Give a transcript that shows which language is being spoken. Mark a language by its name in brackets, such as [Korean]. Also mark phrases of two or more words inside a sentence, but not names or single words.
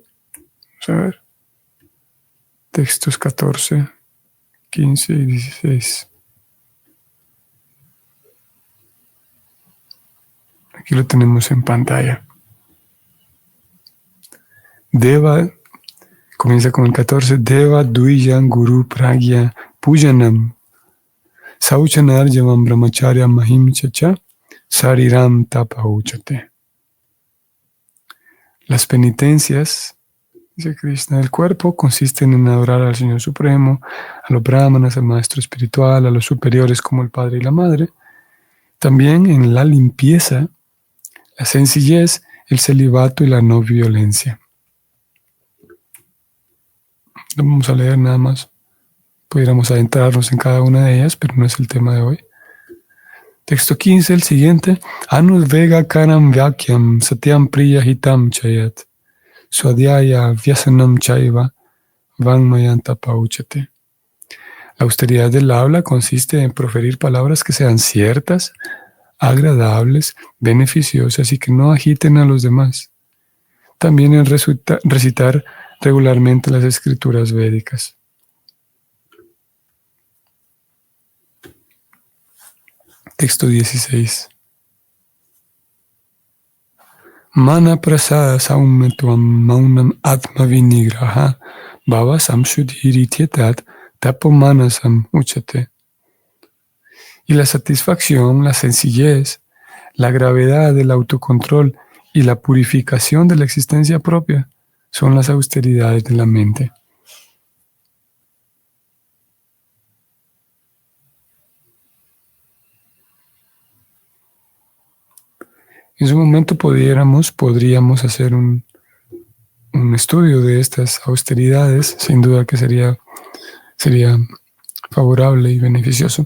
[Spanish] Vamos a ver. Textos 14, 15 y 16. Aquí lo tenemos en pantalla. Deva, comienza con el 14. [Sanskrit] Deva Duijan Guru Pragya Pujanam Sauchanar Yavam Brahmacharya Mahim Chacha Sariram Tapa Uchate. [Spanish] Las penitencias, dice Krishna, del cuerpo consisten en adorar al Señor Supremo, a los brahmanas, al maestro espiritual, a los superiores como el padre y la madre. También en la limpieza, la sencillez, el celibato y la no violencia. No vamos a leer nada más. Pudiéramos adentrarnos en cada una de ellas, pero no es el tema de hoy. Texto 15, el siguiente. [Sanskrit] Anudvega karam vyakyam satyam priya hitam chayat. Swadhyaya vyasanam chaiva vanmayanta pauchate. [Spanish] La austeridad del habla consiste en proferir palabras que sean ciertas, agradables, beneficiosas y que no agiten a los demás. También en recitar regularmente las escrituras védicas. Texto 16. [Sanskrit] Mana prasada saumetvam maunam atma vinigraha bhava samsudhirityetat tapo manasam uchate. [Spanish] Y la satisfacción, la sencillez, la gravedad del autocontrol y la purificación de la existencia propia son las austeridades de la mente. En su momento podríamos hacer un estudio de estas austeridades, sin duda que sería favorable y beneficioso.